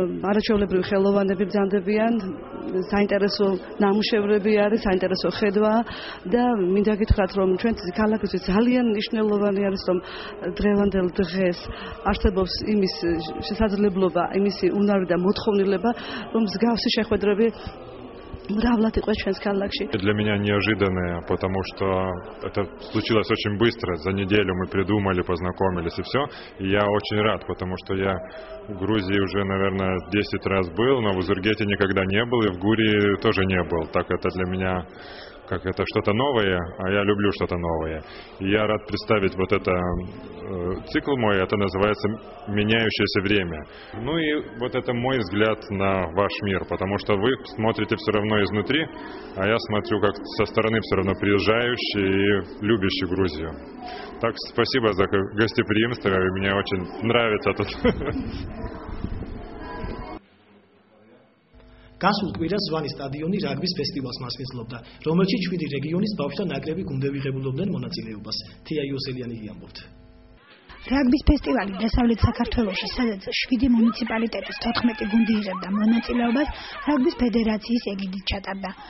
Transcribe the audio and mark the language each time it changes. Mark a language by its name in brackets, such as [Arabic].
[Georgian] არაჩვეულებრივი ხელოვანები ბრძანდებიან, საინტერესო ნამუშევრები არის, საინტერესო ხედვა და მინდა გითხრათ, რომ ჩვენთვის ქალაქისთვის ძალიან მნიშვნელოვანი არის, რომ დღევანდელ დღეს არსებობს იმის შესაძლებლობა, იმისი უნარი და მოთხოვნილება, რომ მსგავსი შეხვედრები мравлат იყო ჩვენს ქალაქში. [Russian] Для меня неожиданное, потому что это случилось очень быстро. За неделю мы придумали, познакомились и все. И я очень рад, потому что я в Грузии уже, наверное, 10 раз был, но в Озургете никогда не был, и в Гурии тоже не был. Так это для меня как это что-то новое, а я люблю что-то новое. И я рад представить вот это цикл мой, это называется «Меняющееся время». Ну и вот это мой взгляд на ваш мир, потому что вы смотрите все равно изнутри, а я смотрю как со стороны все равно приезжающий и любящий Грузию. Так, спасибо за гостеприимство, мне очень нравится тут. [Georgian] გასულ კვირას ზვანის სტადიონი რაგბის ფესტივალს მასპინძლობდა, რომელშიც 7 რეგიონის ბავშვთა ნაკრები გუნდები ღებულობდნენ მონაწილეობას. თია იოსელიანი ამბობთ. რაგბის ფესტივალი დასავლეთ საქართველოში, სადაც 7 მუნიციპალიტეტის 14 გუნდი იღებდა მონაწილეობას, რაგბის ფედერაციის ეგიდით ჩატარდა.